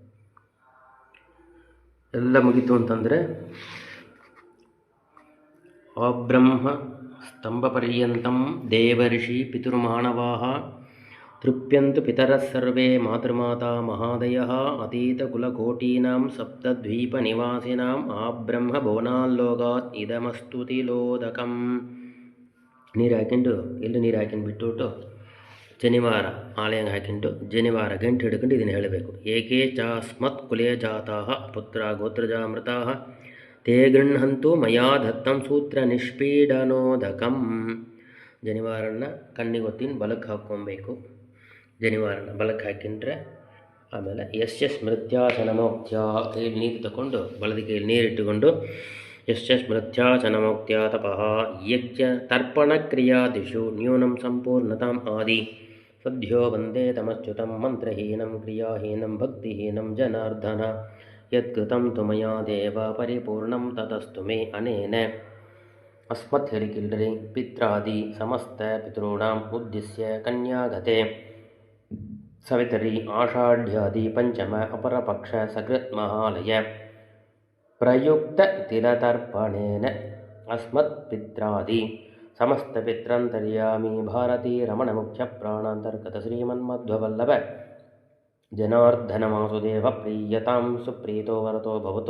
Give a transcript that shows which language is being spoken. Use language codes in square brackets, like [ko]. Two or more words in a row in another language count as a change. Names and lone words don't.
[kn] ಎಲ್ಲ ಮುಗಿತು ಅಂತಂದರೆ [sa] ಅಬ್ರಹ್ಮ ಸ್ತಂಭಪರ್ಯಂತಂ ದೇವರ್ಷಿ ಪಿತೃಮಾನವಾಹ ತೃಪ್ಯಂತು ಪಿತರಃ ಸರ್ವೇ ಮಾತೃಮಾತಾ ಮಹಾದಯಃ ಅತೀತಕುಲಕೋಟೀನಾಂ ಸಪ್ತದ್ವೀಪನಿವಾಸಿನಾಂ ಆಬ್ರಹ್ಮ ಭುವನಾಲ್ಲೋಕಾತ್ ಇದಮಸ್ತುತಿಲೋದಕಂ. [kn] ನೀರು ಹಾಕೊಂಡು ನೀರು ಹಾಕೊಂಡು ಬಿಟ್ಟುಬಿಟ್ಟು ಜನಿವಾರ ಆಲಯಂಗೆ ಹಾಕೊಂಡು ಜನಿವಾರ ಗಂಟು ಹಿಡ್ಕೊಂಡು ಇದನ್ನು ಹೇಳಬೇಕು. [sa] ಏಕೆ ಚಾಸ್ಮತ್ ಕುಲೇ ಜಾತಾಃ ಪುತ್ರ ಗೋತ್ರಜಾಮೃತಾಃ ತೇ ಗೃಹಂತು ಮಯಾ ದತ್ತಂ ಸೂತ್ರ ನಿಷ್ಪೀಡನೋದಕಂ. [kn] ಜನಿವಾರನ ಕಣ್ಣಿಗೊತ್ತಿನ ಬಲಕ್ಕೆ ಹಾಕ್ಕೊಬೇಕು. ಜನಿವಾರನ ಬಲಕ್ಕೆ ಹಾಕಿಂಡ್ರೆ ಆಮೇಲೆ [sa] ಯಸ್ಯ ಸ್ಮೃತ್ಯಾಸನಮೋಕ್ತ್ಯ [kn] ಕೈಯಲ್ಲಿ ನೀರು ತಗೊಂಡು ಬಲದ ಕೈಯಲ್ಲಿ ನೀರಿಟ್ಟುಕೊಂಡು [sa] ಯಸ್ಯ ಸ್ಮೃತ್ಯಾಸನಮೋಕ್ತ್ಯ ತಪಃ ಯಜ್ಞ ತರ್ಪಣ ಕ್ರಿಯಾದಿಷು ನ್ಯೂನಂ ಸಂಪೂರ್ಣತಾಂ ಆದಿ ಸದ್ಯೋ ವಂದೇ ತಮಚ್ಯುತಂ ಮಂತ್ರಹೀನಂ ಕ್ರಿಯಾಹೀನಂ ಭಕ್ತಿಹೀನಂ ಜನಾರ್ದನ ಯತ್ಕೃತಂ ತು ಮಯಾ ದೇವ ಪರಿಪೂರ್ಣಂ ತತಸ್ತು ಮೇ ಅನೇನ. ಅಸ್ಮತ್ ಹೇಳಿಕಿಲ್ರಿ ಪಿತ್ರಾದಿ ಸಮಸ್ತ ಪಿತॄಣಾಂ ಉದ್ದಿಶ್ಯ ಕನ್ಯಾಗತೆ ಸವಿತರಿ ಆಷಾಢ್ಯಾದಿ ಪಂಚಮ ಅಪರಪಕ್ಷ ಸಕೃತ್ ಮಹಾಲಯ ಪ್ರಯುಕ್ತ ತಿಲತರ್ಪಣೇನ ಅಸ್ಮತ್ ಪಿತ್ರಾದಿ ಸಮಸ್ತ ಪಿತ್ರಂತರ್ಯಾಮಿ ಭಾರತೀ ರಮಣ ಮುಖ್ಯ ಪ್ರಾಣಾಂತರ್ಗತ ಶ್ರೀಮನ್ಮಧ್ವವಲ್ಲಭ ಜನಾರ್ದನ ವಾಸುದೇವ ಪ್ರೀಯತಾಂ ಸುಪ್ರೀತೋ ವರತೋ ಭವತು.